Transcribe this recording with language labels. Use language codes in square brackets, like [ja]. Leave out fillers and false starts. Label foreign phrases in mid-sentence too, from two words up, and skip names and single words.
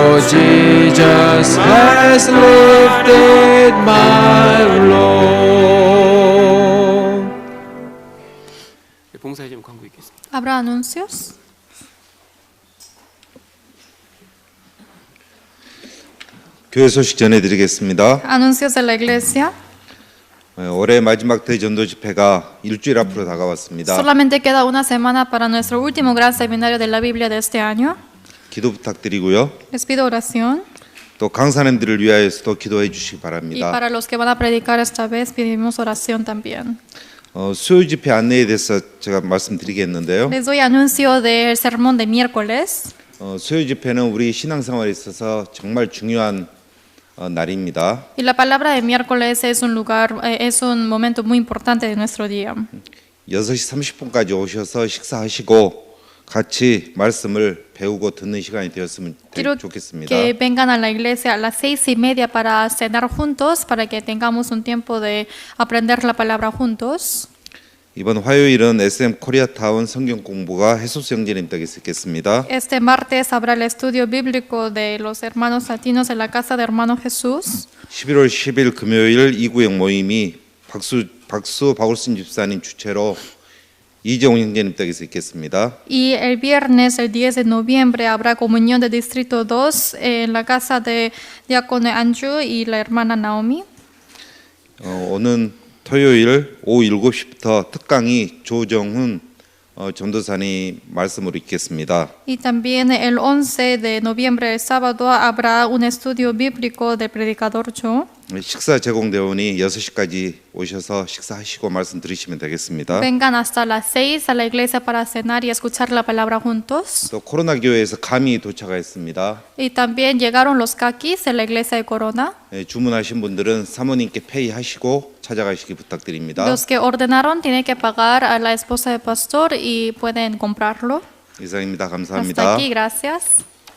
[en] Jesus has lifted my load. [ko] 봉사에 좀 광고 있겠습니다. [es] ¿Habrá anuncios? [ko] 교회 소식 전해드리겠습니다. [es] Anuncios de la iglesia. [ko] 올해 마지막 대전도 집회가 일주일 앞으로 다가왔습니다. [es] Solamente queda una semana para nuestro último gran seminario de la Biblia de este año. [ko] 기도 부탁드리고요. [es] Les pido oración. [ko] 또 강사님들을 위하여서도 기도해 주시기 [es] Y [ko] 바랍니다. [es] para los que van a predicar esta vez, pedimos oración también. [ko] 수요 집회 안내에 대해서 제가 말씀드리겠는데요. [es] Les doy anuncio del sermón de miércoles. [ko] 수요 집회는 우리 신앙생활에 있어서 정말 중요한 날입니다. [es] Y la palabra de miércoles es es un momento muy importante de nuestro día. [ko] 6시 30분까지 오셔서 식사하시고 같이 말씀을 배우고 듣는 시간이 되었으면 [es] Quiero [ko] 좋겠습니다. [es] que vengan a la iglesia a las 6:30 para cenar juntos, para que tengamos un tiempo de aprender la palabra juntos. [ko] 이번 화요일은 SM 코리아타운 성경 공부가 해소수 형제님 댁에서 있겠습니다. [es] Este martes habrá el estudio bíblico de los hermanos latinos en la casa de hermano Jesús. [ko] 11월 10일 금요일 이구역 모임이 박수 박울순 집사님 주최로 이재용 형제님 댁에서 있겠습니다. [es] Y el viernes, el 10 de noviembre, habrá comunión de Distrito 2 en la casa de Diácono Anju y la hermana Naomi. [ko] 오는 토요일 오후 7시부터 특강이 조정훈 전도사님 말씀으로 있겠습니다. [es] Y también el 11 de noviembre, el sábado, habrá un estudio bíblico del predicador Joe. [ko] 식사 제공대원이 6시까지 오셔서 식사하시고 말씀 들으시면 되겠습니다. [es] Vengan hasta las 6 a la iglesia para cenar y escuchar la palabra juntos. [ko] 또 코로나 교회에서 감이 도착했습니다. [es] Y también llegaron los caquis en la iglesia de Corona. [ko] 주문하신 분들은 사모님께 페이하시고 찾아가시기 부탁드립니다. [es] Los que ordenaron tienen que pagar a la esposa del pastor y pueden comprarlo. [ko] 이상입니다. [es] Hasta [ko] 감사합니다. [es] aquí, gracias.